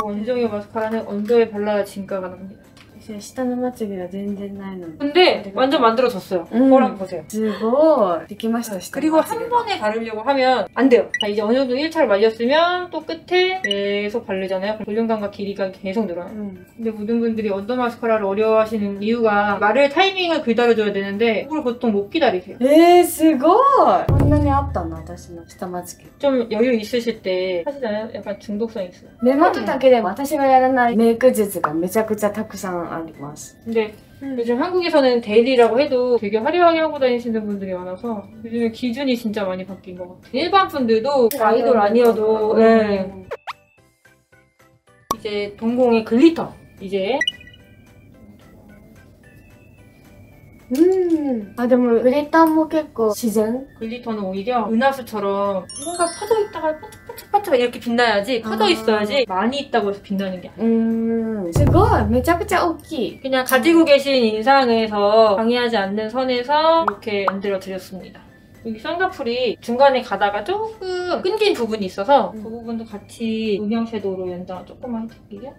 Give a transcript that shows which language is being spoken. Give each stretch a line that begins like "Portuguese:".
Korean: 원정의 마스카라는 언더에 발라야 진가가 납니다.
Japanese: 下のまつげが全然ないので。
Korean: 근데 완전 만들어졌어요. 거랑 보세요.
Japanese: すごい。できました。
Korean: 그리고 한 번에 바르려고 하면 안 돼요. 자, 이제 어느 정도 1차를 말렸으면 또 끝에 계속 바르잖아요. 볼륨감과 길이가 계속 늘어요. 근데 모든 분들이 언더 마스카라를 어려워하시는 이유가 마를 타이밍을 기다려줘야 되는데 그걸 보통 못 기다리세요.
Japanese: すごい。こんなにあったの私の下まつげ。
Korean: 좀 여유 있으실 때 하시잖아요. 약간 중독성 있어요.
Japanese: 目元だけで私がやらないメイク術がめちゃくちゃたくさんあります。
Korean: 근데 요즘 한국에서는 데일리라고 해도 되게 화려하게 하고 다니시는 분들이 많아서 요즘에 기준이 진짜 많이 바뀐 것 같아요. 일반 분들도 아이돌 아니어도 네. 이제 동공의 글리터 이제
Japanese: あ、でもグリッターも結構自然。
Korean: 글리터는 오히려 은하수처럼 뭔가 퍼져 있다가 반짝반짝 이렇게 빛나야지 퍼져 있어야지 많이 있다고 해서 빛나는 게 아니에요.
Japanese: すごい。めちゃくちゃ大きい。
Korean: 그냥 가지고 계신 인상에서 방해하지 않는 선에서 이렇게 만들어 드렸습니다. 여기 쌍꺼풀이 중간에 가다가 조금 끊긴 부분이 있어서 그 부분도 같이 음영 섀도우로 연장을 조금만 해줄게요.